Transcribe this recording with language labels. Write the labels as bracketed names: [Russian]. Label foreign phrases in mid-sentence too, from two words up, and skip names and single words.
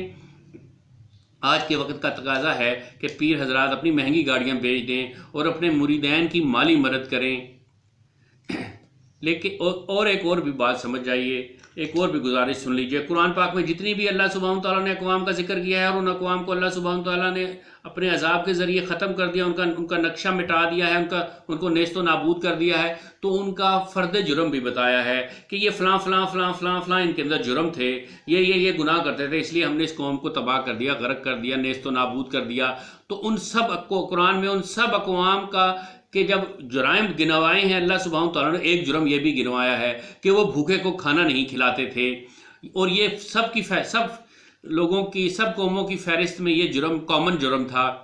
[Urdu] آج کے وقت کا تقاضا ہے کہ پیر حضرات اپنی مہنگی گاڑیاں بیچ دیں اور اپنے مریدین کی مالی مدد کریں۔ لیکن اور ایک اور بھی بات سمجھ جائیے، ایک اور بھی گزارش سن لیجئے۔ قرآن پاک میں جتنی بھی اللہ سبحانہ تعالیٰ نے اقوام کا ذکر کیا ہے اور ان اقوام کو اللہ سبحانہ تعالیٰ نے اپنے عذاب کے ذریعے ختم کر دیا، ان کا نقشہ مٹا دیا ہے، ان کو نیست و نابود کر دیا ہے، تو ان کا فرد جرم بھی بتایا ہے کہ یہ فلاں فلاں فلاں فلاں فلاں ان کے اندر جرم تھے، یہ گناہ کرتے تھے، اس لیے ہم نے اس قوم کو تباہ کر دیا، غرق کر دیا، نیست و نابود کر دیا۔ تو ان سب کو قرآن میں ان سب اقوام کا کہ جب جرائم گنوائے ہیں اللہ سبحانہ تعالیٰ نے، ایک جرم یہ بھی گنوایا ہے کہ وہ بھوکے کو کھانا نہیں کھلاتے تھے، اور یہ سب لوگوں کی، سب قوموں کی فہرست میں یہ جرم کامن جرم تھا۔